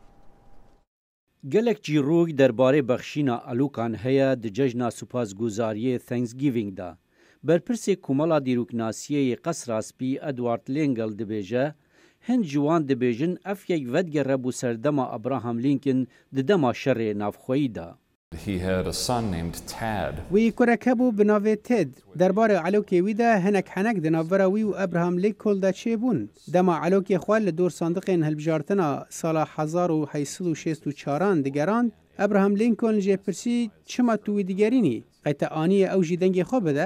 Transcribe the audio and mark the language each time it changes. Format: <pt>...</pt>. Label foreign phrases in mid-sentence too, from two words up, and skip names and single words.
<ku>gelek çîrok derbarê bexşîna elokan heye di cejna supasguzariyê Thanksgiving da. Berpirsê Komala Dîroknasiyeyê Qesra Spî Edward Lengel dibêje, hin ji wan dibêjin ev yek vedgere bû serdema Abraham Lincoln di dema şerê navxweyî da.</ku> <en>He had a son named Tad.</en> <ku>Wî kurek hebû bi navê Ted. Derbarê elokê wî de hinek henek di navbera wî û Abraham Lincoln de çêbûn. Dema elokê xwe li dor sandiqên hilbijartina sala 1864 digerand, Abraham Lincoln jê pirsî çima tu wî digerînî? Qete anîye ew jî dengê xwe bide?</ku>